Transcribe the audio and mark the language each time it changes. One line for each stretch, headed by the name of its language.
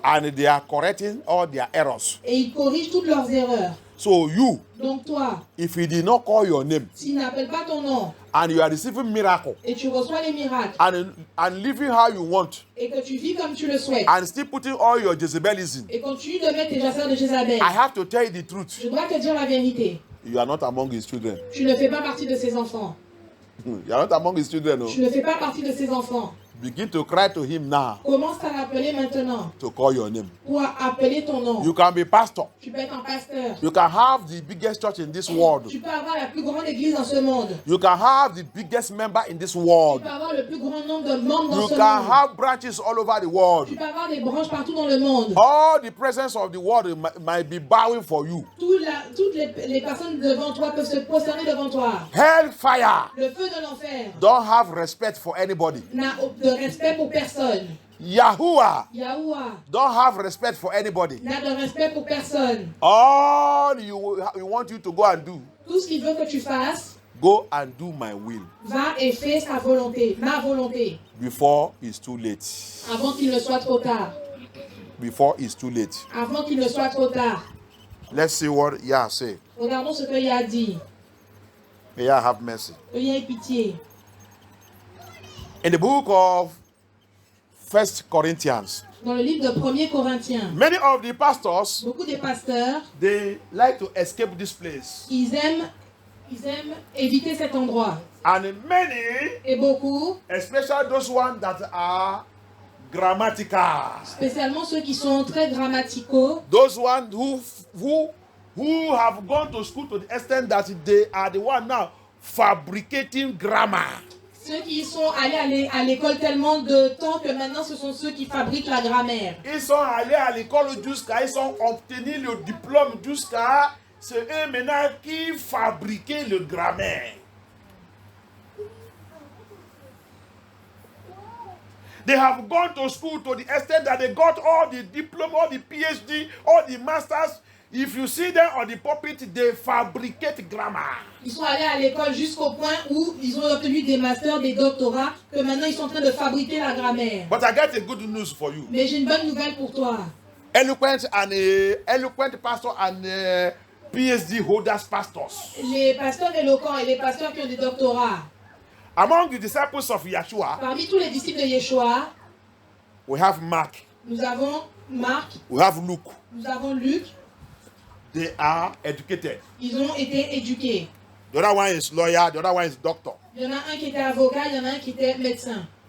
English: And they are correcting all their errors.
French: Et ils corrigent toutes leurs erreurs.
English: So you,
French: Donc toi,
English: if he did not call your name
French: s'il n'appelle pas ton nom
English: and you are receiving miracle
French: et tu reçois les miracles
English: and living how you want
French: et que tu vis comme tu le souhaites
English: and still putting all your Jezebelism,
French: et continue de mettre tes affaires de Jézabel,
English: I have to tell you the truth.
French: je dois te dire la vérité.
English: You are not among his children.
French: Tu ne fais pas partie de ses enfants.
English: You are not among his children. No.
French: Tu ne fais pas partie de ses enfants.
English: Begin to cry to him now
French: Commence à l'appeler maintenant
English: to call your name.
French: pour appeler ton nom.
English: You can be pastor.
French: Tu peux être un pasteur.
English: You can have the biggest church in this world.
French: Tu peux avoir la plus grande église dans ce monde.
English: You can have the biggest member in this
French: Tu
English: world.
French: peux avoir le plus grand nombre de membres dans
English: You
French: ce
English: can
French: monde.
English: have branches all over the world.
French: Tu peux avoir des branches partout dans le monde.
English: All the presence of the world might be bowing for you.
French: Toutes les personnes devant toi peuvent se prosterner devant toi.
English: Hellfire
French: Le feu de l'enfer
English: don't have respect for anybody.
French: n'a de respect pour personne.
English: Yahuwah
French: Yahuwah
English: don't have respect for anybody.
French: n'a de respect pour personne.
English: All you want you to go and do,
French: Tout ce qu'il veut que tu fasses,
English: go and do my will
French: va et fais sa volonté, ma volonté,
English: before it's too late.
French: avant qu'il ne soit trop tard.
English: Before it's too late.
French: Avant qu'il ne soit trop tard.
English: Let's see what Yah say.
French: Regardons ce que Yah a dit.
English: May Yah have mercy.
French: Que Yah ait pitié.
English: In the book of 1 Corinthians.
French: Dans le livre de 1er Corinthiens,
English: Many of the pastors,
French: beaucoup des pasteurs,
English: they like to escape this place.
French: ils aiment éviter cet endroit.
English: And many,
French: Et beaucoup,
English: especially those ones that are grammatical,
French: spécialement ceux qui sont très grammaticaux,
English: those ones who have gone to school to the extent that they are the one now fabricating grammar.
French: ceux qui sont allés à l'école tellement de temps que maintenant ce sont ceux qui fabriquent la grammaire. Ils sont allés à l'école jusqu'à, ils ont obtenu le diplôme jusqu'à, c'est eux maintenant qui fabriquent le grammaire.
English: They have gone to school to the extent that they got all the diploma, all the PhD, all the masters. If you see them on the pulpit, they fabricate grammar.
French: Ils sont allés à l'école jusqu'au point où ils ont obtenu des masters, des doctorats, que maintenant ils sont en train de fabriquer la grammaire.
English: But I got a good news for you.
French: Mais j'ai une bonne nouvelle pour toi.
English: Eloquent pastor and PhD holders pastors.
French: Les pasteurs éloquents et les pasteurs qui ont des doctorats,
English: Among the disciples of Yeshua,
French: parmi tous les disciples de Yeshua,
English: we have Mark,
French: nous avons Marc,
English: we have Luke.
French: nous avons Luc.
English: They are educated.
French: Ils ont été éduqués.
English: The other one is lawyer, the other one is doctor.
French: Il y en a un qui était avocat, il y en a un qui était médecin.